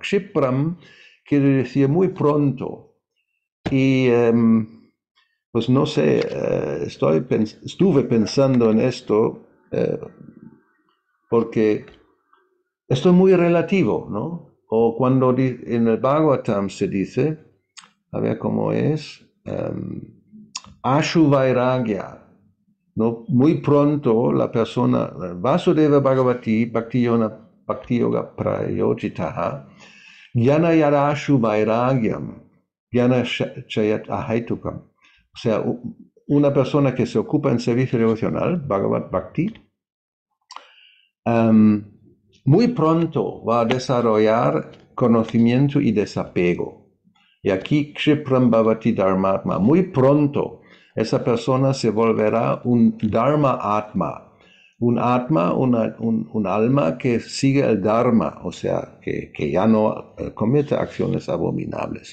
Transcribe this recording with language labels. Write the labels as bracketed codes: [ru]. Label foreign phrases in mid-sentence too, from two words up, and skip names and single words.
[es] Kshipram quiere decir muy pronto. Y pues no sé, estuve pensando en esto porque esto es muy relativo, ¿no? O cuando en el Bhagavatam se dice, a ver cómo es, [sa] Ashu Vairagya. [es] ¿No? Muy pronto la persona, [sa] Vasudeva Bhagavati Bhakti Yoga Prayojitaha, Jnana Yarashu Vairagyam, Jnana Chayat Ahaitukam. [es] O sea, una persona que se ocupa en servicio devocional, [sa] Bhagavat Bhakti, [es] muy pronto va a desarrollar conocimiento y desapego. Y aquí [sa] Kshipram Bhavati Dharmatma, [es] muy pronto esa persona se volverá un [sa] Dharma Atma, [es] un Atma, un alma que sigue el Dharma, o sea, que ya no comete acciones abominables.